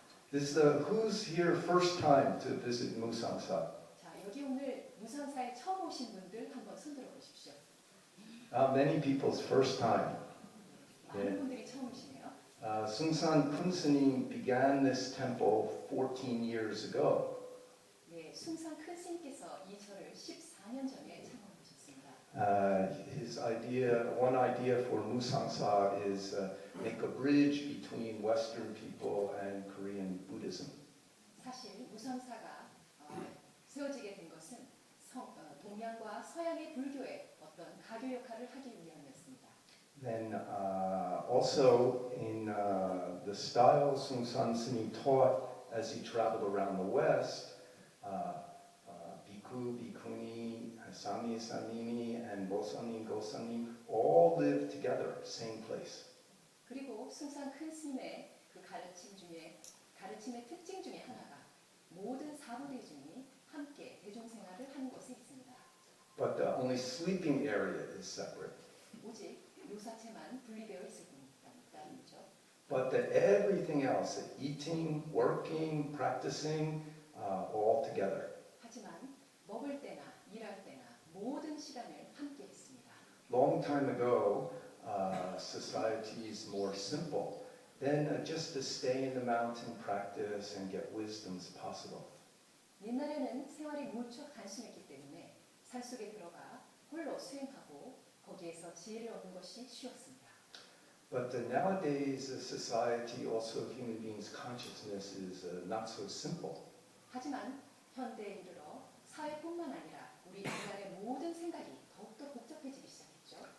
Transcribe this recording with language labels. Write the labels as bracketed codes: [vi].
[en] This who's here first time to visit Musangsa? [ko] 자, 여기 오늘 무산사에 처음 오신 분들 한번 손들어 보십시오. [en] Many people's first time. [ko] 많은 분들이 처음이시네요. [en] Sungsan Kunsunim began this temple 14 years ago. [ko] 네, 숭산 큰 스님께서 이 절을 14년 전에 창건하셨습니다. [en] One idea for Musangsa is make a bridge between Western people and Korean Buddhism. [ko] 사실 무산사가 세워지게 된 것은 동양과 서양의 불교의 어떤 가교 역할을 하기 위함이었습니다. [en] Then also in the style Sungsan Suni taught as he traveled around the West, Bhikkhu, Bhikkhuni, Sami, Samini, and Bosanim, Gosanim all lived together, same place. [ko] 그리고 숭산 큰 스님의 그 가르침의 특징 중에 하나가 모든 사부대중이 함께 대중생활을 하는 곳에 있습니다. [en] But the only sleeping area is separate. [ko] 오직 요사체만 분리되어 있을 뿐이죠. [en] But everything else, eating, working, practicing, all together. [ko] 하지만 먹을 때나 일할 때나 모든 시간을 함께 했습니다. [en] Long time ago, society is more simple. Then just to stay in the mountain, practice, and get wisdom is possible. [ko] 옛날에는 생활이 무척 단순했기 때문에 산속에 들어가 홀로 수행하고 거기에서 지혜를 얻는 것이 쉬웠습니다. [en] But nowadays, society, also human beings' consciousness is not so simple. [ko] 하지만 현대에 이르러 사회뿐만 아니라 우리 인간의 모든 생각이 더욱더 복잡해지기 시작했죠.